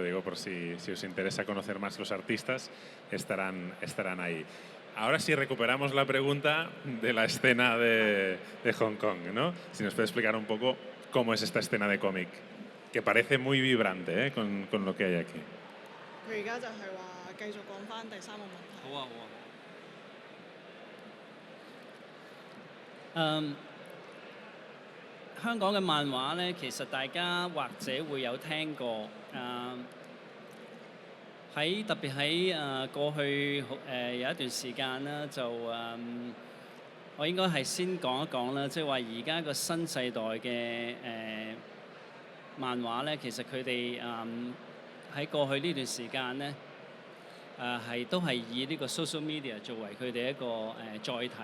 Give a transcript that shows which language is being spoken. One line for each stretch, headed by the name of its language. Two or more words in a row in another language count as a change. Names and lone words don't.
Spanish: Digo, por si os interesa conocer más los artistas, estarán ahí. Ahora sí recuperamos la pregunta de la escena de Hong Kong, ¿no? Si nos puede explicar un poco cómo es esta escena de cómic, que parece muy vibrante, con lo que hay aquí.
Cantonese: 佢而家就係話繼續講返第3個問題。好啊。香港嘅漫畫咧，其實大家或者會有聽過。特別喺過去有一段時間啦，就我應該係先講一講啦，即係話而家個新世代嘅漫畫咧，其實佢哋喺過去呢段時間咧，都係以呢個
English: social media
Cantonese: 作為佢哋一個載體。